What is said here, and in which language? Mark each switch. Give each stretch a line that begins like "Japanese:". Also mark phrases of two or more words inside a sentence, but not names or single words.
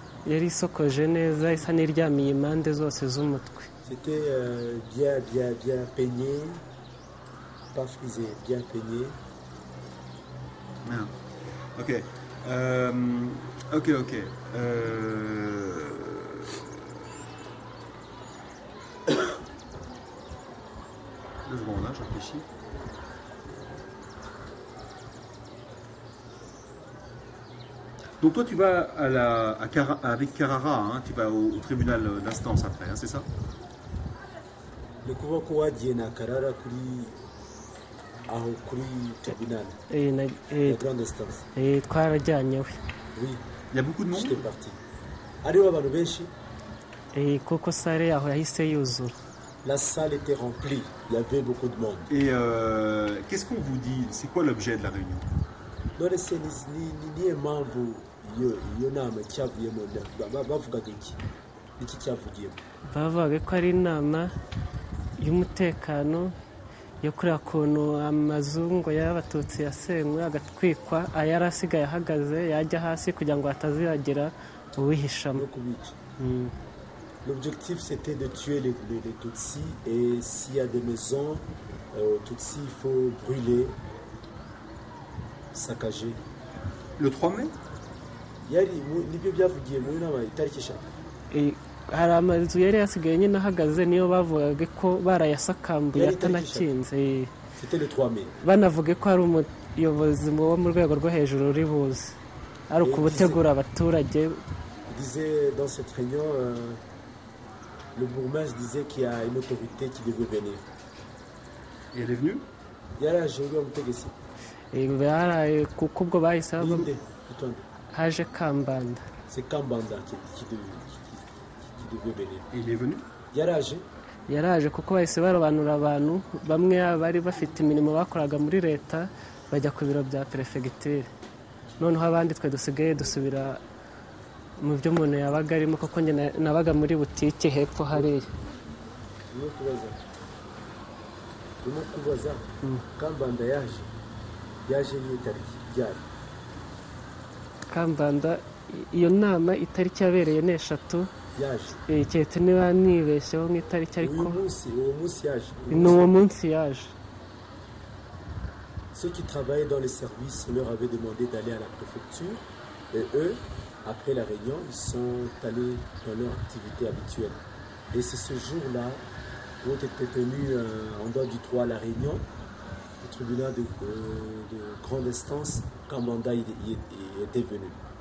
Kinyarwanda: Yari isokoje neza, isa n'iryamiye impande zose z'umutwe.
French: C'était bien peigné, pas frisé, bien peigné. Ah. Ok. Ok. 2 secondes, je réfléchis. Donc toi tu vas avec Carrara, hein, tu vas au tribunal d'instance après, hein, c'est ça?
Kinyarwanda: Ni kuvuga ko wagiye na Karara kuri
French: tribunal la grande instance?
Kinyarwanda: Twarajyanyewe.
French: Oui. Il y a beaucoup de monde? J'étais parti.
Kinyarwanda: Hariho abantu benshi? Kuko sare yaho yahise yuzura.
French: La salle était remplie, il y avait beaucoup de monde. Et qu'est-ce qu'on vous dit? C'est quoi l'objet de la réunion?
Kinyarwanda: None se niyo mpamvu iyo nama cyavuyemo bavugaga iki cyavugiyemo? bavugaga ko ari inama y'umutekano yo kureba ukuntu amazu ngo y'abatutsi yasenywe agatwikwa ayari asigaye ahagaze yajya hasi kugira ngo hatazibagira uwihishamo.
French: L'objectif c'était de tuer les Tutsis et s'il y a des maisons Tutsis il faut brûler, saccager. Le 3 mai?
Kinyarwanda: Nibyo byavugiye muri nama itariki 5. hari amazu yari yasigaye nyine ahagaze niyo bavugaga ko barayasakambuye atanakinze.
French: C'était le 3 mai.
Kinyarwanda: banavuga ko hari umuyobozi wo mu rwego rwo hejuru uri buze ari ukubutegura abaturage.
French: Disait dans cette réunion le bourgmestre disait qu'il y a une autorité qui devait venir. Et elle est venue?
Kinyarwanda: Yaraje uri umutegetsi. baraye kuko ubwo bahise haje Kambanda.
French: C'est Kambanda qui devait venir. Et il est venu?
Kinyarwanda: yaraje kuko bahise barobanura abantu bamwe bari bafite imirimo bakoraga muri leta bajya ku biro bya perefegiture, noneho abandi twe dusigaye dusubira mu byo umuntu yabaga arimo, kuko njye nabaga muri butike hepfo hariya. Urimo kubaza Kambanda yaje n'itariki ryari? Kambanda iyo nama itariki yabereye ni 3 yaje cyetse niba nibeshyeho nk'itariki, ariko uwo munsi yaje. ni uwo munsi yaje.
French: Ceux qui travaillaient dans les services leur avaient demandé d'aller à la préfecture et eux, après la réunion, ils sont allés dans leur activité habituelle. Et c'est ce jour-là où était tenu en dehors du 3 à la réunion, au tribunal de grande instance, Kambanda y était venu.